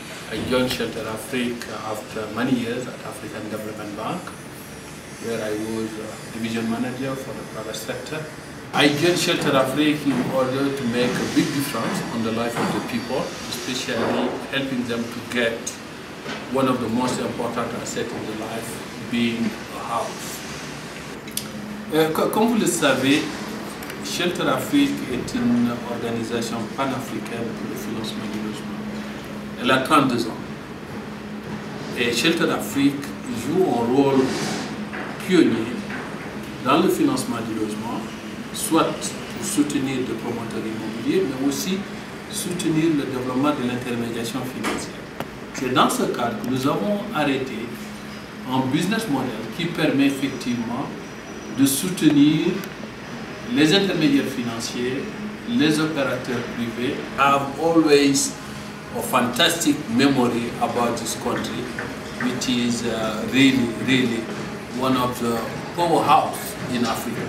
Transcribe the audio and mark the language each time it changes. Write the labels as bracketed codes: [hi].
[en] I joined Shelter Afrique after many years at African Development Bank, where I was Division Manager for the private sector. I joined Shelter Afrique in order to make a big difference on the life of the people, especially helping them to get one of the most important assets in their life, being a house. [fr] Comme vous le savez, Shelter Afrique est une organisation panafricaine pour le financement du logement. Elle a 32 ans. Et Shelter Afrique joue un rôle pionnier dans le financement du logement, soit pour soutenir des promoteurs immobiliers, mais aussi soutenir le développement de l'intermédiation financière. C'est dans ce cadre que nous avons arrêté un business model qui permet effectivement de soutenir les intermédiaires financiers, les opérateurs privés. [en] I have always a fantastic memory about this country, which is really one of the powerhouse in Africa.